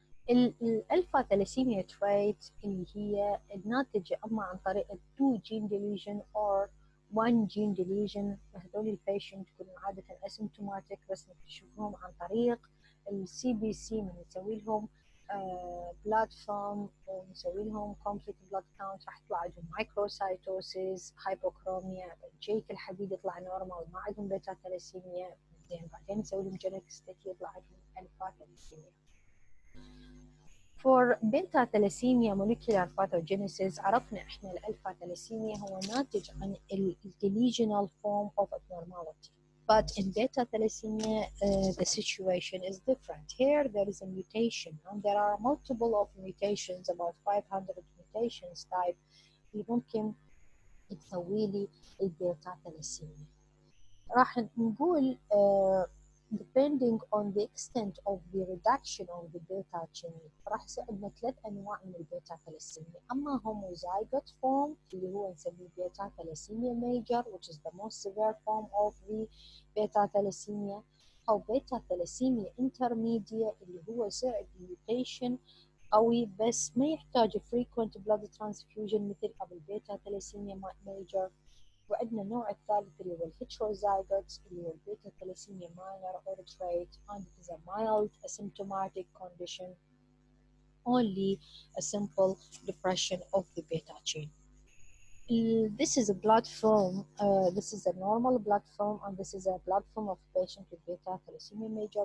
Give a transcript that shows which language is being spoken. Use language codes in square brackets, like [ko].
[ar] الألفا ثلاسيميا تريت اللي هي الناتجة أما عن طريق 2 جين ديليجن أو 1 جين ديليجن، هذول البيشنت يكونوا عادة اسيمتوماتيك بس نكتشفهم عن طريق السي بي سي، من نسوي لهم بلاد فام ونسوي لهم كومبليت بلاد كاونت، راح يطلع عندهم مايكروسايتوسيس، هايبوكروميا، جيك الحديد يطلع نورمال، ما عندهم بيتا ثلاسيميا، زين بعدين نسوي لهم جينيتك ستدي يطلع عندهم ألفا ثلاسيميا. [en] For beta thalassemia molecular pathogenesis [ar] عرفنا احنا الألفا [en] thalassemia هو ناتج عن delusional form of abnormality. But in beta thalassemia the situation is different. Here there is a mutation and there are multiple of mutations, about 500 mutations type [ar] اللي ممكن تسوي لي [en] البيتا thalassemia. [ar] راح نقول [en] depending on the extent of the reduction of the beta chain [ar] راح يصير عندنا 3 أنواع من البيتا ثلاسيميا. أما homozygote form اللي هو نسميه بيتا ثلاسيميا major [en] which is the most severe form of the beta thalassemia، [ar] أو بيتا ثلاسيميا intermediate اللي هو يصير mutation قوي بس ما يحتاج [en] frequent blood transfusion [ar] مثل قبل بيتا ثلاسيميا major. وعندنا النوع الثالث اللي هو الهيتروزايجوت اللي هو البيتا ثلاسيميا [en] minor or trait and it is a mild asymptomatic condition, only a simple depression of the beta chain. This is a blood film. This is a normal blood film, and this is a blood film of patient with beta thalassemia major.